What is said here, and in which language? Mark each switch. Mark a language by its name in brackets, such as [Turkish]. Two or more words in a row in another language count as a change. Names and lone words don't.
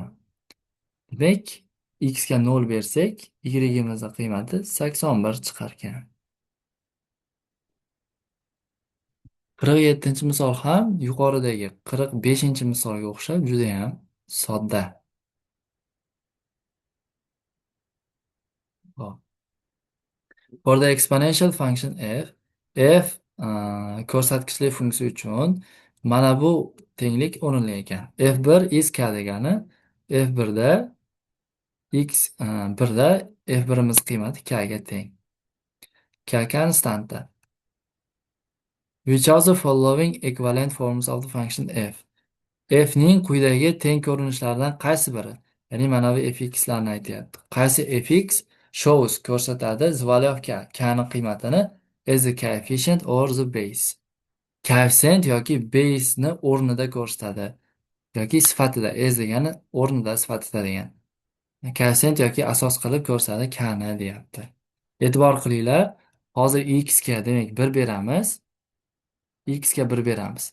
[Uzbek] Demak, x ga 0 bersak, y'imizning qiymati 81 chiqarkan. 47-misol ham yuqoridagi 45-misolga o'xshab juda ham sodda. Hop. [English] For the exponential function f [Uzbek] ko'rsatkichli funksiya uchun mana bu tenglik o'rinli ekan. F1 is k degani F1da x 1da F1imiz qiymati k ga teng. K konstanta. [English] Which of the following equivalent forms of the function f? [Uzbek] F ning quyidagi teng ko'rinishlaridan qaysi biri? Ya'ni mana bu fx larni aytyapti. Qaysi fx [English] shows ko'rsatadi the value of k, [Uzbek] k ning qiymatini [English] as the coefficient or the base. [Uzbek] Koeffitsient yoki base ni o'rnida ko'rsatadi yoki sifatida, as degani o'rnida, sifatida degan. Koeffitsient yoki asos qilib ko'rsatadi k ni deyapti. E'tibor qilinglar, hozir x ga demak 1 beramiz. X ga 1 beramiz.